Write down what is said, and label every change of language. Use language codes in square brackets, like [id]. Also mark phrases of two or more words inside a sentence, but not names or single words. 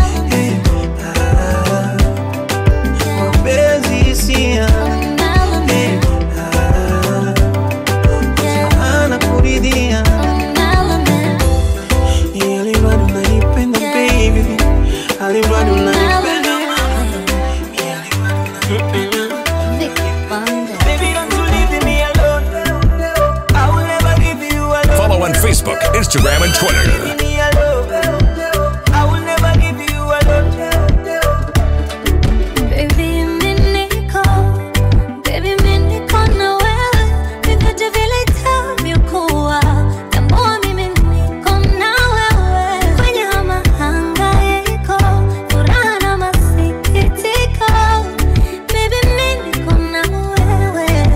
[sw] Hey, ah, mapenzi hisia. Hey, ah, moja anakuridhia. Ni alimradi unanipenda, baby. Alimradi unanipenda. Vicky Fonda. [en] Baby, don't you leave me alone. I will never give you alone. Follow on Facebook, Instagram, and Twitter. Leave me alone. I will never give you alone. Baby, [sw] mimi niko, baby, mimi niko na wewe. Vyovyote vile itakavyokuwa, tambua mimi niko na wewe. Kwenye haya mahangaiko, furaha na masikitiko, baby, mimi niko na wewe.